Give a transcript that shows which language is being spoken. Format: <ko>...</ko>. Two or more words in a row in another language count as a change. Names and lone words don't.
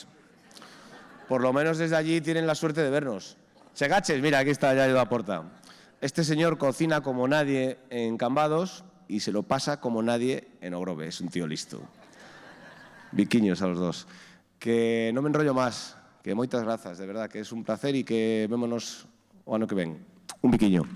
<es>Por lo menos desde allí tienen la suerte de vernos. Segaches, mira, aquí está Yayo da Porta. Este señor cocina como nadie en Cambados y se lo pasa como nadie en Ogrove. Es un tío listo. Viquiños a los dos. Que no me enrollo más, que</es> <gl>moitas grazas,</gl> <es>de verdad, que es un placer y que</es> <gl>vémonos o ano que ven. Un viquiño.</gl>